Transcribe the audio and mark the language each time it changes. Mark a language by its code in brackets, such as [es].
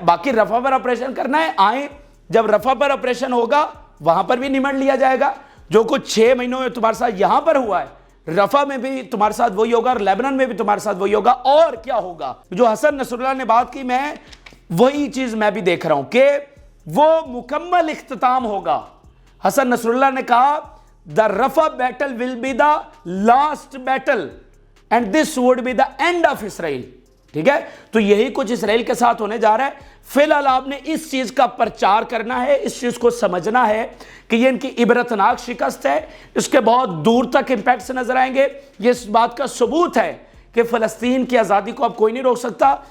[ur] باقی رفح پر آپریشن کرنا ہے, آئیں, جب رفح پر آپریشن ہوگا وہاں پر بھی نمٹ لیا جائے گا. جو کچھ 6 مہینوں میں تمہارے ساتھ یہاں پر ہوا ہے, رفح میں بھی تمہارے ساتھ وہی ہوگا اور لیبنان میں بھی تمہارے ساتھ وہی ہوگا. اور کیا ہوگا, جو حسن نصر اللہ نے بات کی, میں وہی چیز میں بھی دیکھ رہا ہوں کہ وہ مکمل اختتام ہوگا. حسن نصر اللہ نے کہا [en] the Rafah battle will be the last battle and this would be the end of Israel, [ur] ٹھیک ہے. تو یہی کچھ اسرائیل کے ساتھ ہونے جا رہا ہے. فی الحال آپ نے اس چیز کا پرچار کرنا ہے, اس چیز کو سمجھنا ہے کہ یہ ان کی عبرتناک شکست ہے, اس کے بہت دور تک امپیکٹس نظر آئیں گے. یہ اس بات کا ثبوت ہے کہ فلسطین کی آزادی کو اب کوئی نہیں روک سکتا.